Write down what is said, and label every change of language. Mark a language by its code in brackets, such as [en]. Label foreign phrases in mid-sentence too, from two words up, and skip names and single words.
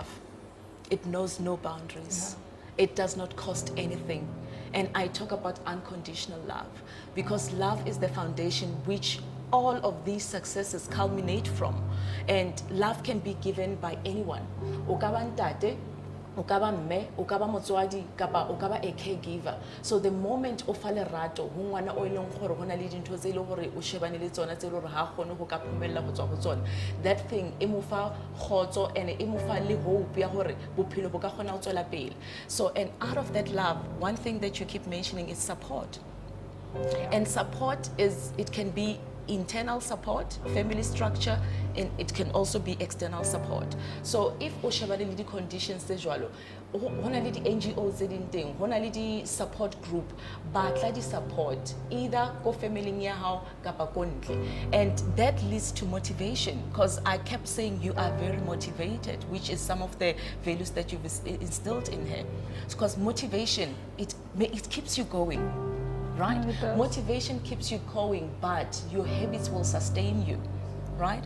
[en] It knows no boundaries. It does not cost anything. And I talk about unconditional love, because love is the foundation which all of these successes culminate from. And love can be given by anyone. [st] Ukaba mme, ukaba motswadi, kapa ukaba a caregiver. [en] So the moment [st] o fa lerato ho ngwana o ileng gore hona le dintho tse ile gore o shebane le tsona tse ile gore ha gone go ka phomella go tswa go tsona, [en] that thing [st] e mo fa khotso and e mo fa le hope ya gore bophelo bo ka gona go tswela pele. [en] So, and out of that love, one thing that you keep mentioning is support. And support is, it can be internal support, family structure, and it can also be external support. So if [st] o shebane le di conditions tse jwalo, hona le di NGOs tse ding teng, hona le di [en] support group, [st] batla di [en] support either [st] ko family ya hao kapa ko ntle. [en] And that leads to motivation, because I kept saying you are very motivated, which is some of the values that you've instilled in her. Because motivation, it keeps you going. Right? Motivation keeps you going, but your habits will sustain you, right?